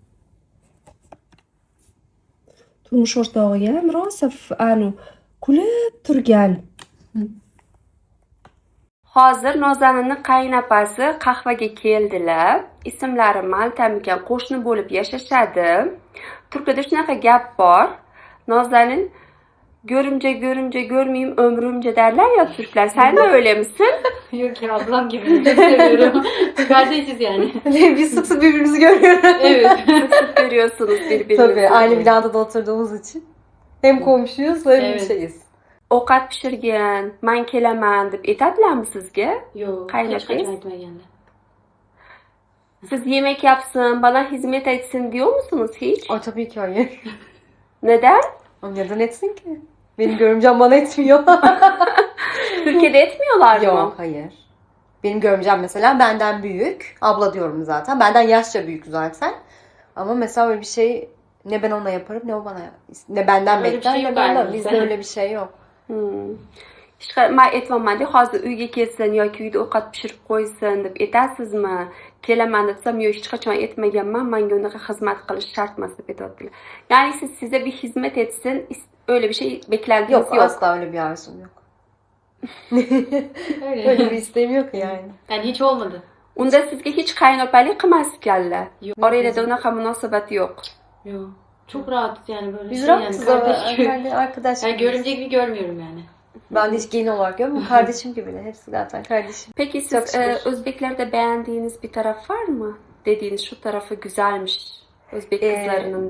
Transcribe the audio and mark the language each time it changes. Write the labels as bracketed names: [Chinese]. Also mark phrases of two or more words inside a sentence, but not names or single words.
[Uzbek] Turmush o'rtog'i ham rosa kulib turgan. Hozir Nozaninning qaynapasi qahvaga keldilar. Ismlari Maltam ekan, qo'shni bo'lib yashashadi. Turkiyada shunaqa gap bor. [Turkish] Nozanin görümce görmeyeyim ömrümce derler ya Türkler. Sen de öyle misin? Yok ya, ablam gibi. Çok seviyorum. Kardeşiz yani. Biz sık sık birbirimizi görüyoruz. Evet. Sık görüyorsunuz birbirinizi. Tabii aynı binada da oturduğumuz için. Hem komşuyuz hem Evet. şeyiz. [Uzbek] Ovqat pishirgan, "Men kelaman" deb aytadilarmi sizga? Yo'q, Qaynotasiz? hech qachon aytmaganlar. [Turkish] Siz yemek yapsın, bana hizmet etsin diyor musunuz hiç? O tabii ki hayır. Neden? O neden etsin ki? Benim görümcem bana etmiyor. Türkiye'de etmiyorlar mı? Yok hayır. Benim görümcem mesela benden büyük. Abla diyorum zaten. Benden yaşça büyük zaten. Ama mesela öyle bir şey ne ben ona yaparım ne o bana ne benden Öyle bir bekler şey ne yok benden. aramızda. Bizde öyle bir şey yok. [Uzbek] Hech men aytmayman deb hozir uyga kelsin yoki uyda ovqat pishirib qo'ysin deb aytasizmi? Kelaman desam, yo'q hech qachon aytmaganman, menga unaqa xizmat qilish shart emas deb aytyaptilar. [Turkish] Ya'ni siz size bir hizmet etsin, öyle bir şey beklentiniz Yok, yok. asla öyle bir arzum yok. Öyle. Öyle bir isteğim yok yani. Yani hiç olmadı. [Uzbek] Unda sizga hech qaynopalik qilmasganlar. Yo'q. Oranglarda unaqa munosabat yo'q. [Turkish] Yok. Çok rahat yani böyle Biz şey rahatız yani ama kardeş gibi. yani arkadaş Yani gibiyiz. görümce gibi görmüyorum yani. Ben de hiç gelin olarak görmüyorum. Kardeşim gibi de. Hepsi zaten kardeşim. Peki siz Çok şükür. Özbeklerde beğendiğiniz bir taraf var mı? Dediğiniz şu tarafı güzelmiş. Özbek kızlarının dediğiniz.